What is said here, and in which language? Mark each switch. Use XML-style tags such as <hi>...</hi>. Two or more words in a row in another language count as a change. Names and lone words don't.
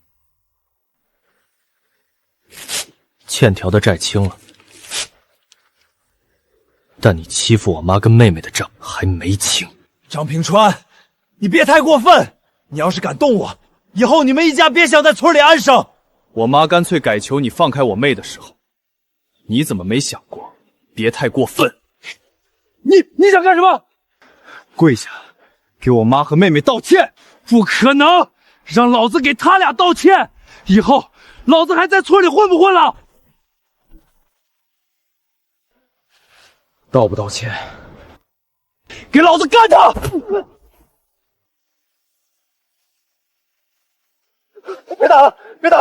<zh>欠條的債清了，但你欺負我媽跟妹妹的賬還沒清。張平川，你別太過分！你要是敢動我，以後你們一家別想在村裡安生。我媽乾脆改求你放開我妹的時候，你怎麼沒想過？別太過分！你想幹什麼？跪下，給我媽和妹妹道歉！不可能！讓老子給他倆道歉，以後老子還在村裡混不混了？道不道歉？給老子幹他！別打了，別打了！</zh>